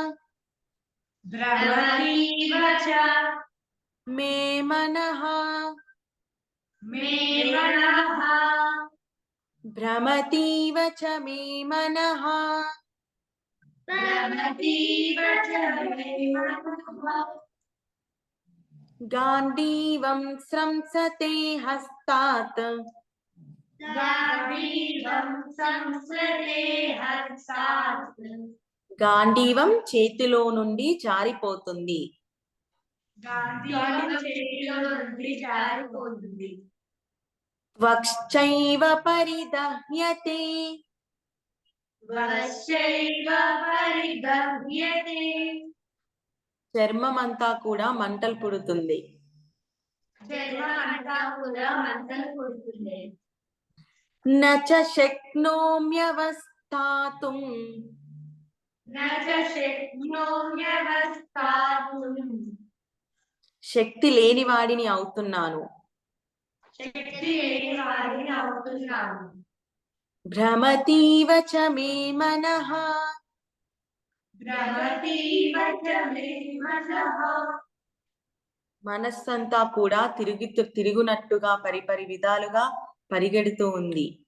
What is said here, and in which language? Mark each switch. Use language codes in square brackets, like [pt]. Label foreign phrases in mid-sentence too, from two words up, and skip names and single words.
[sa] मे मनः भ्रमतीव च मे मनः गाण्डीवं स्रंसते हस्तात् [te] గాంధీవం చేతిలో నుండి జారిపోతుంది [sa] వక్షైవ పరిదహ్యతే [te] చర్మం అంతా కూడా మంటలు పుడుతుంది [sa] न च शक्नोम्यवस्थातुम् [te] శక్తి లేని వాడిని అవుతున్నాను [sa] భ్రమతీవ చ మే మనః [te] మనస్సంతా కూడా తిరుగునట్టుగా పరిపరి విధాలుగా పరిగెడుతూ ఉంది